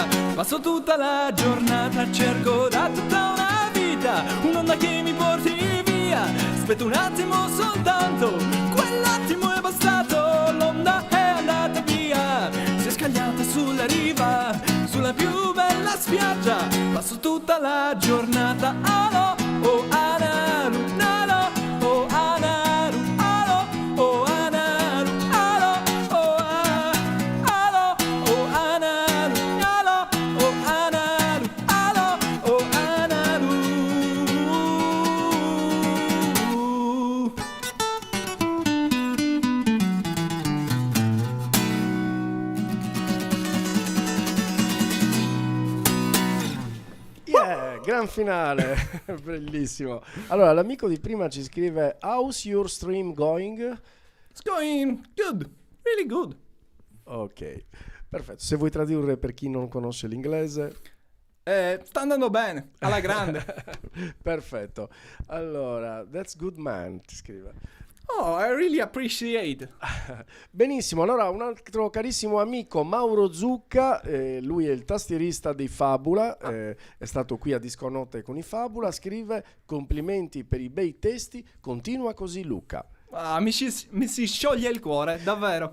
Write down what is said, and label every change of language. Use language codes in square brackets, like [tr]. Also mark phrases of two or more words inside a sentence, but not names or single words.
[it] Passo tutta la giornata, cerco da tutta una vita un'onda che mi porti via. Aspetto un attimo soltanto, quell'attimo è bastato. L'onda è andata via, si è scagliata sulla riva, sulla più bella spiaggia. Passo tutta la giornata. Alo, oh anaru, nalo, oh anaru, alo, oh anaru, alo, oh alo, oh anaru, nalo, oh anaru, alo, oh anaru. Yeah, gran finale, bellissimo. Allora, l'amico di prima ci scrive: [en] How's your stream going? It's going good, really good. [it] Ok, perfetto. Se vuoi tradurre per chi non conosce l'inglese. Sta andando bene, alla grande. Perfetto. Allora, [en] that's good man, [it] ti scrive. [en] Oh, I really appreciate. [it] Benissimo, allora un altro carissimo amico, Mauro Zucca, lui è il tastierista dei Fabula, è stato qui a Disco Notte con i Fabula, scrive: complimenti per i bei testi, continua così Luca. Mi si scioglie il cuore, davvero.